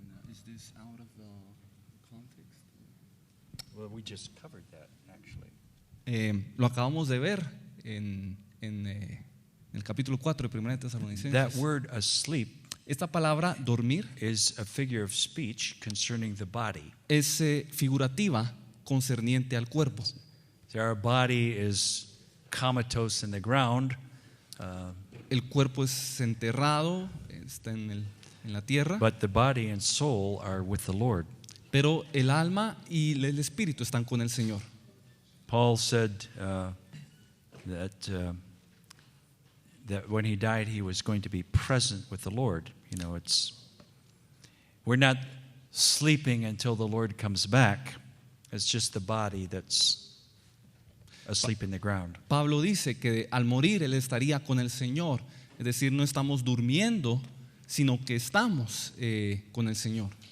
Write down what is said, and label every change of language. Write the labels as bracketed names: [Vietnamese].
[English] Is this out of the context? Well, we just covered that, actually. [Spanish] Lo acabamos de ver en el capítulo 4 de 1 [English] That [Spanish] Tesalonicenses. [English] word asleep [Spanish] Esta palabra dormir [English] is a figure of speech concerning the body. [Spanish] es figurativa concerniente al cuerpo. [English] So our body is comatose in the ground, [Spanish] El cuerpo es enterrado, está en la tierra, [English] but the body and soul are with the Lord. [Spanish] pero el alma y el espíritu están con el Señor. [English] Paul said that when he died, he was going to be present with the Lord. You know, we're not sleeping until the Lord comes back. It's just the body that's asleep in the ground. [Spanish] Pablo dice que al morir él estaría con el Señor, es decir, no estamos durmiendo, sino que estamos con el Señor.